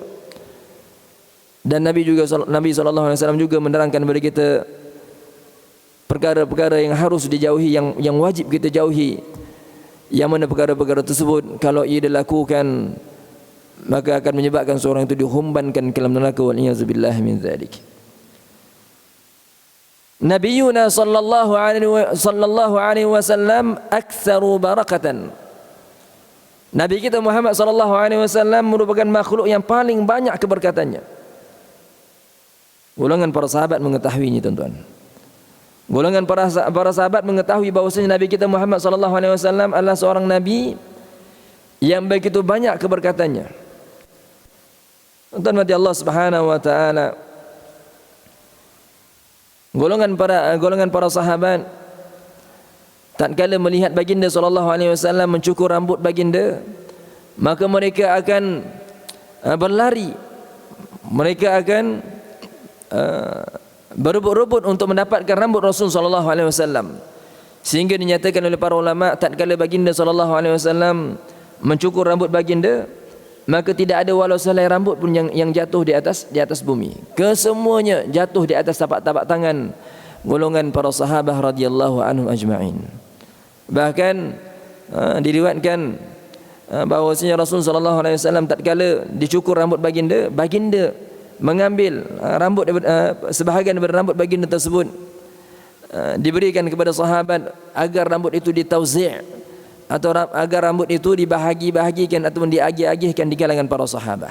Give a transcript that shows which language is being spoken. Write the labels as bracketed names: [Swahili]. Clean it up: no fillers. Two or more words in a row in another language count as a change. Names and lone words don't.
[Malay] Dan Nabi SAW juga menerangkan kepada kita perkara-perkara yang harus dijauhi, yang wajib kita jauhi. Yang mana perkara-perkara tersebut kalau ia dilakukan, maka akan menyebabkan seorang itu dihumbankan ke dalam neraka, [Arabic] والعياذ بالله من ذلك. نبينا صلى الله عليه وسلم أكثر بركة. [Malay] Nabi kita Muhammad [Arabic] صلى الله عليه وسلم [Malay] merupakan makhluk yang paling banyak keberkatannya. Golongan para sahabat mengetahuinya, tuan-tuan. Golongan para sahabat mengetahui bahwasanya Nabi kita Muhammad [Arabic] صلى الله عليه وسلم [Malay] adalah seorang nabi yang begitu banyak keberkatannya. Tuan-tuan mati Allah [Arabic] سبحانه وتعالى. [Malay] Golongan para sahabat tatkala melihat baginda [Arabic] صلى الله عليه وسلم [Malay] mencukur rambut baginda, maka mereka akan berlari. Mereka akan berebut-rebut untuk mendapatkan rambut Rasul [Arabic] صلى الله عليه وسلم. [Malay] Sehingga dinyatakan oleh para ulama, tatkala baginda [Arabic] صلى الله عليه وسلم [Malay] mencukur rambut baginda, maka tidak ada walau sehelai rambut pun yang jatuh di atas bumi. Kesemuanya jatuh di atas tapak-tapak tangan golongan para sahabat [Arabic] رضي الله عنهم أجمعين. [Malay] Bahkan diriwayatkan bahwasanya Rasul [Arabic] صلى الله عليه وسلم [Malay] tatkala dicukur rambut baginda mengambil sebahagian daripada rambut baginda tersebut, diberikan kepada sahabat agar rambut itu ditauzi' atau agar rambut itu dibahagi-bahagikan ataupun diagih-agihkan di kalangan para sahabat.